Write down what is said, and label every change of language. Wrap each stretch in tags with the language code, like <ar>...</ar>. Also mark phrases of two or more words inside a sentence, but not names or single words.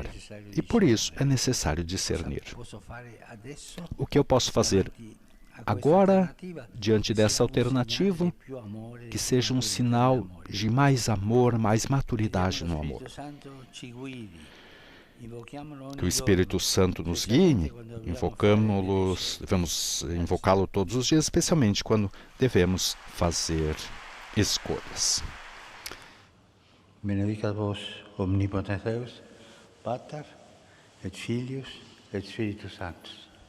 <pt>E por isso é necessário discernir. O que eu posso fazer agora, diante dessa alternativa, que seja um sinal de mais amor, mais maturidade no amor. Que o Espírito Santo nos guie, devemos invocá-lo todos os dias, especialmente quando devemos fazer escolhas.</pt> <la>Benedicat vos omnipotens Deus, Pater et Filius et Spiritus Sanctus.</la>